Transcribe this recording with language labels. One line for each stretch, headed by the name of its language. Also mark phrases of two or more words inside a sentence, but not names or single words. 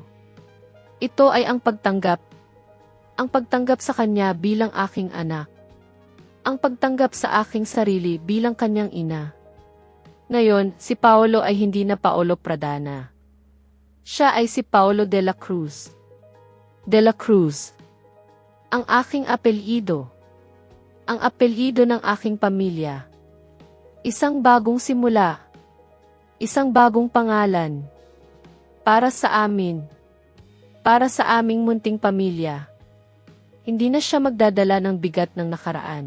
Filipino: Ito ay ang pagtanggap. Ang pagtanggap sa kanya bilang aking anak. Ang pagtanggap sa aking sarili bilang kanyang ina. Ngayon, si Paolo ay hindi na Paolo Pradana. Siya ay si Paolo de la Cruz. De la Cruz. Ang aking apelyido. Ang apelyido ng aking pamilya. Isang bagong simula. Isang bagong pangalan. Para sa amin. Para sa aming munting pamilya. Hindi na siya magdadala ng bigat ng nakaraan.